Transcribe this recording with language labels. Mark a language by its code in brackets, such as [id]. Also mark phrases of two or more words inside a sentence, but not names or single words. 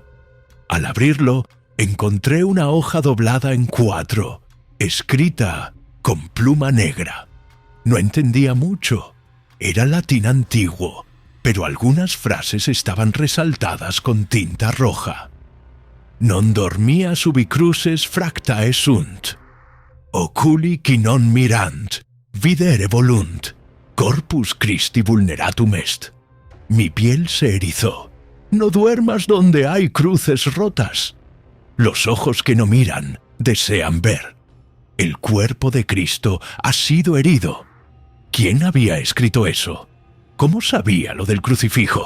[es] Al abrirlo, encontré una hoja doblada en 4, escrita con pluma negra. No entendía mucho. Era latín antiguo, pero algunas frases estaban resaltadas con tinta roja. [la] Non dormia subicruces fractae sunt. Oculi qui non mirant, videre volunt. Corpus Christi vulneratum est. [es] Mi piel se erizó. No duermas donde hay cruces rotas. Los ojos que no miran desean ver. El cuerpo de Cristo ha sido herido. ¿Quién había escrito eso? ¿Cómo sabía lo del crucifijo?